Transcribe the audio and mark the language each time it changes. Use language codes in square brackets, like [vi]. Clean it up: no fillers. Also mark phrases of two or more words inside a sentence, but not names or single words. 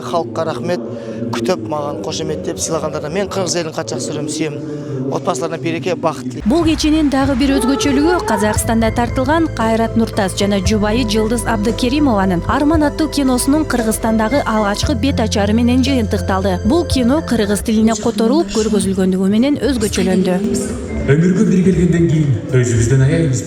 [kk] халыққа рахмет, күтіп маған қошеметтеп сыйлағандарына мен кыргыз элин катча сүрөм, сүйем. Отбасыларына береке, бақыт тілеймін. [ky] Бул кеченин дагы бир өзгөчөлүгү Казакстанда тартылган Кайрат Нуртас жана жубайы Жылдыз Абдыкеримованын Арман аттуу киносунун Кыргызстандагы алгачкы бет ачары менен жыйынтыкталды. Бул кино кыргыз тилине которулуп көргөзүлгөндүгү менен өзгөчөлөндү. Өмүргө бир келгенден кийин өзүбүздөн аяйбызбы?